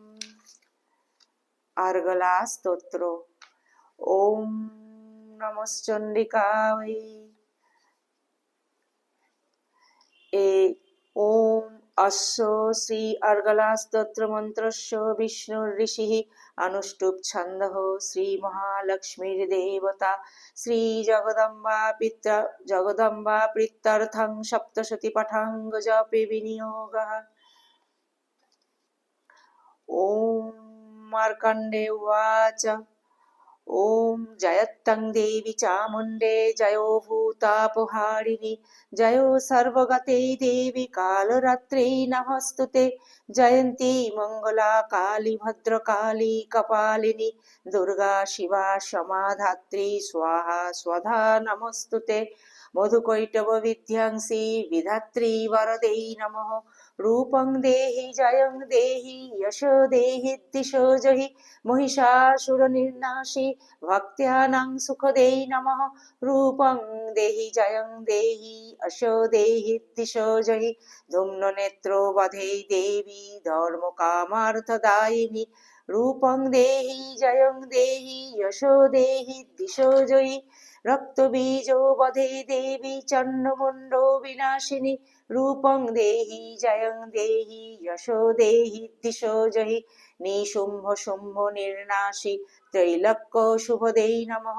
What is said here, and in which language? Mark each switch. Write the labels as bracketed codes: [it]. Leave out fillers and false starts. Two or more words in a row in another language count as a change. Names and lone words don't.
[sa] আর্গলা স্তোত্র। ওম নমশ্চণ্ডিকায়। ওম অস্য শ্রী আর্গলা স্তোত্র মন্ত্রস্য বিষ্ণুর ঋষিঃ অনুষ্টুপ ছন্দঃ শ্রী মহালক্ষ্মীর দেবতা শ্রী জগদম্বা প্রীত্যর্থং সপ্তশতী পাঠাঙ্গ জপে বিনিয়োগঃ। ওম মার্কণ্ডে উবাচ। ওম জয়ত্তং দেবী চামুণ্ডে জয়ো ভূতাপহারিণী জয়ো সর্বগতে দেবী কালরাত্রে নমস্তুতে জয়ন্তী মঙ্গলা কালী ভদ্রকালী কপালিনী দুর্গা শিবা সমাধাত্রী স্বাহা স্বধা নমস্তুতে মধুকৈটব বিধ্যাংসী বিধাত্রী বরদে নমঃ। রূপং দেহি জয়ং দেহি যশো দেহি দিশো জহি মহিষাসুর নির্নাশী ভক্ত্যানাং সুখদে নমঃ। রূপং দেহি জয়ং দেহি যশো দেহি দিশো জহি ধূম্ন নেত্র বধে দেবী ধর্ম কামার্থদায়িনী। রূপং দেহি জয়ং দেহি যশো দেহি দিশো জহি রক্তবীজ বধে দেবী চন্ডমুণ্ড বিনাশিনী। রূপং দেহি জয়ং দেহি যশো দেহি দিশো জহি নিশুম্ভ শুম্ভ নির্নাশী ত্রৈলোক্য শুভদে নমঃ।